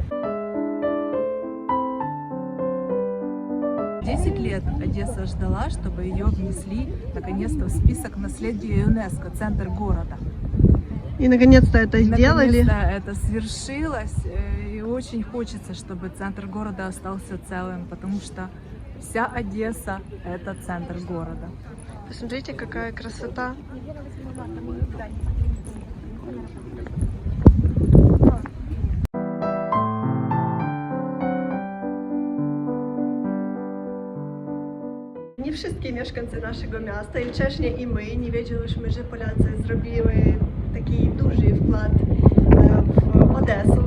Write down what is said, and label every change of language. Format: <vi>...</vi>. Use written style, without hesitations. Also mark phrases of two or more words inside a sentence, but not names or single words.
<ru>10 лет Одесса ждала, чтобы ее внесли наконец-то в список наследия ЮНЕСКо, центр города. И наконец-то это сделали. Наконец-то это свершилось, и очень хочется, чтобы центр города остался целым, потому что вся Одесса – это центр города. Посмотрите, какая красота.</ru> <pl>Nie wszystkie mieszkańcy naszego miasta i wcześniej i my nie wiedzieliśmy, że Polacy zrobili taki duży wkład w Odessę.</pl>